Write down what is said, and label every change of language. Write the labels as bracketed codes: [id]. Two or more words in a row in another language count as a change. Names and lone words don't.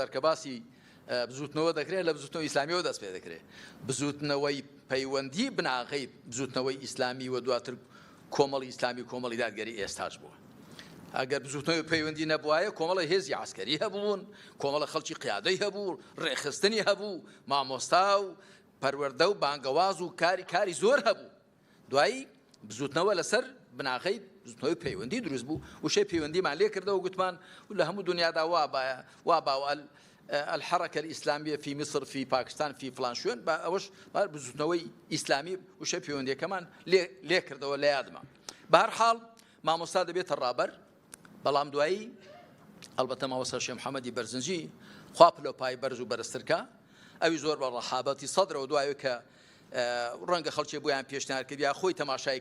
[ckb] جار کە باسی بزوتنەوە دەکرێت لە بزوتنەوەی ئیسلامیەوە دەست پێ دەکرێت بزوتنەوەی پەیوەندی بناغی بزوتنەوەی ئیسلامی و دواتر کۆمەڵی ئیسلامی و کۆمەڵی دادگەری ئێستاش بووە ئەگەر بزوتنەوەی پەیوەندی نەبووایە کۆمەڵی هێزی عسکەری هەبوون کۆمەڵە خەڵکی قیادەی هەبوو ڕێخستنی هەبوو مامۆستا و پەروەردە و بانگەواز و کاری زۆر هەبوو دوایی بزوتنەوە لەسەر بناغی زوتنەوەی پەیوەندی دروست بوو وشەی پەیوەندیمان لێ کردەوە گوتمان لە هەموو دنیادا وا [ar] الحركة الإسلامية في مصر في باكستان في فلان [ckb] شوێن ئەوەش بزوتنەوەی ئیسلامی وشەی پەیوەندیەکەمان لێ کردەوە لە یادمە بە هەر حاڵ مامۆستا دەبێتە ڕابەر بەڵام دوایی ئەلبەتە مامۆستا شێخ محەممەدی بەرزنجی خوا پلۆپای بەرز و بەرزترکە ئەوی زۆر بە ڕەحابەتی سەدرەوە دوایە کە ڕەنگە خەڵکی بۆیان پێشنیار کرد یا خۆی تەماشای